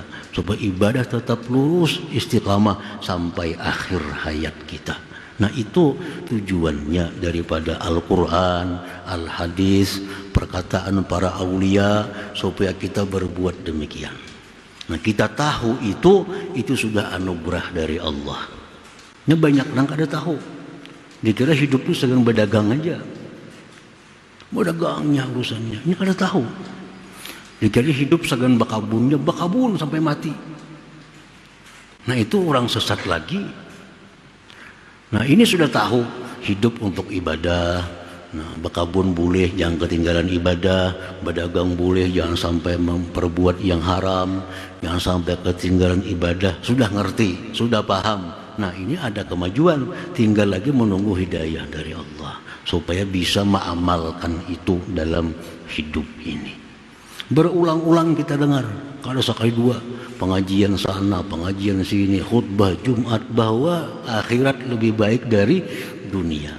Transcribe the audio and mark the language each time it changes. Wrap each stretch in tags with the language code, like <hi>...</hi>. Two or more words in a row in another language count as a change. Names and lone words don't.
<id>Supaya ibadah tetap lurus, istiqamah sampai akhir hayat kita. Nah, itu tujuannya daripada Al-Quran, Al-Hadis, perkataan para aulia, supaya kita berbuat demikian. Nah, kita tahu itu sudah anugerah dari Allah.</id> <bjn>Ini banyak orang kada tahu. Dikira hidup itu sedang berdagang aja. Mau dagangnya urusannya. Ini kada tahu. Dikira hidup sedang bakabunnya, bakabun sampai mati.</bjn> <id>Nah, itu orang sesat lagi. Nah, ini sudah tahu hidup untuk ibadah. Nah, bakabun boleh, jangan ketinggalan ibadah. Berdagang boleh, jangan sampai memperbuat yang haram. Jangan sampai ketinggalan ibadah. Sudah ngerti, sudah paham. Nah, ini ada kemajuan, tinggal lagi menunggu hidayah dari Allah supaya bisa mengamalkan itu dalam hidup ini. Berulang-ulang kita dengar, kalau sekali dua, pengajian sana, pengajian sini, khutbah Jumat, bahwa akhirat lebih baik dari dunia.</id>